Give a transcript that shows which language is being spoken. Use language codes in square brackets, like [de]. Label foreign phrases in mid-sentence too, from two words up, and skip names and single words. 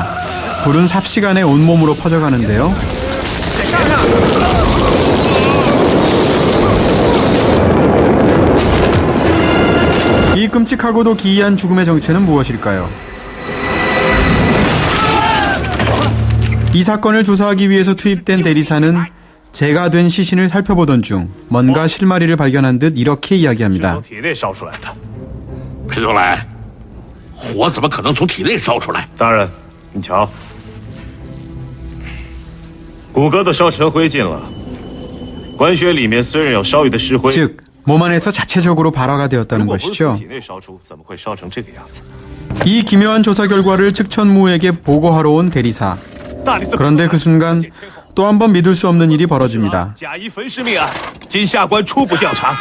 [ko] 불은 삽시간에 온몸으로 퍼져가는데요. 이 끔찍하고도 기이한 죽음의 정체는 무엇일까요? 이 사건을 조사하기 위해서 투입된 대리사는 제가 된 시신을 살펴보던 중 뭔가 실마리를 발견한 듯 이렇게 이야기합니다. [zh] 裴总来，火怎么可能从体内烧出来？大人，你瞧，骨骼都烧成灰烬了，棺穴里面虽然有烧余的尸灰， [ko] 즉 몸 안에서 자체적으로 발화가 되었다는 [zh] 如果不是 [ko] 것이죠. [zh] 从体内烧出，怎么会烧成这个样子？ [ko] 이 기묘한 조사 결과를 측천무에게 보고하러 온 대리사. 그런데 그 순간 또 한 번 믿을 수 없는 일이 벌어집니다. [zh] 假遗焚尸命案，经下官初步调查，